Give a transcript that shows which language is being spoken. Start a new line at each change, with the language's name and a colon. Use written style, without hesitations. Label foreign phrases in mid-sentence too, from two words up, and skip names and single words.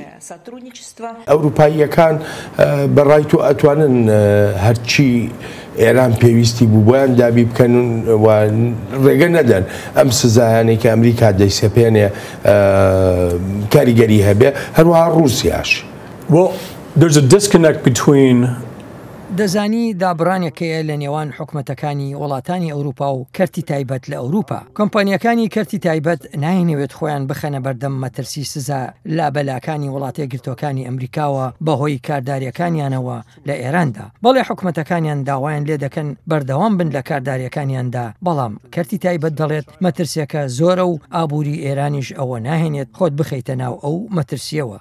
Central Kurdish: ئەوروپاییەکان بەڕای تو ئەتوانن هەرچی ئێران پێویستی بوو بۆیان دابی بکەن و ڕێگە نەدەن ئەم سزایانێک کە ئەمریکا دەیسەپێنێ کاریگەری هەبێ هەروەها رووسیاش.
English: Well, there's a disconnect between
Central Kurdish: دەزانی دابڕانێکەیە لە نێوان حکومەتەکانی وڵاتانی ئەوروپا و کەرتی تایبەت لە ئەوروپا. کۆمپانیەکانی کەرتی تایبەت ناینەوێت خۆیان بخەنە بەردەم مەترسی سزا لابەلاکانی وڵاتە گرتوەکانی ئەمریکاوە بەهۆی کارداریەکانیانەوە لە ئێراندا. بەڵێ حکومەتەکانیان داوایان لێ دەکەن بەردەوام بن لە کارداریەکانیاندا، بەڵام کەرتی تایبەت دەڵێت مەترسیەکە زۆرە و ئابووری ئێرانیش ئەوە ناهێنێت خۆت بخەیتە ناو ئەو مەترسیەوە.